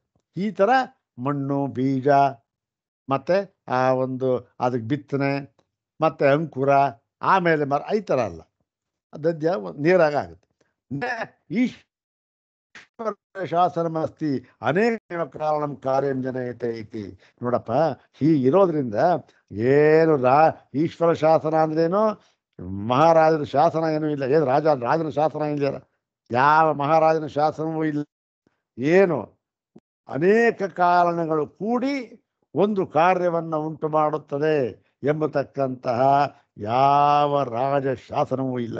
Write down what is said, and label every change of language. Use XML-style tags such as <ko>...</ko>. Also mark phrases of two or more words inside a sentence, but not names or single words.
<kn>ಈ ಥರ ಮಣ್ಣು, ಬೀಜ ಮತ್ತು ಆ ಒಂದು ಅದಕ್ಕೆ ಬಿತ್ತನೆ ಮತ್ತು ಅಂಕುರ, ಆಮೇಲೆ ಮರ, ಈ ಥರ ಅಲ್ಲ. ದಧ್ಯ ನೇರಾಗಿ ಆಗುತ್ತೆ.</kn> <sa>ಈಶ್ವರ ಶಾಸನಮಸ್ತಿ ಅನೇಕ ಕಾರಣಂ ಕಾರ್ಯಂ ಜನಯತೆ ಇತಿ.</sa> <kn>ನೋಡಪ್ಪ, ಹೀಗಿರೋದ್ರಿಂದ ಏನು ಈಶ್ವರ ಶಾಸನ ಅಂದ್ರೇನು? ಮಹಾರಾಜನ ಶಾಸನ ಏನೂ ಇಲ್ಲ. ಏನು ರಾಜನ ಶಾಸನ ಇದೆಯಲ್ಲ, ಯಾವ ಮಹಾರಾಜನ ಶಾಸನವೂ ಇಲ್ಲ. ಏನು ಅನೇಕ ಕಾರಣಗಳು ಕೂಡಿ ಒಂದು ಕಾರ್ಯವನ್ನು ಉಂಟು ಮಾಡುತ್ತದೆ ಎಂಬತಕ್ಕಂತಹ ಯಾವ ರಾಜ ಶಾಸನವೂ ಇಲ್ಲ.</kn>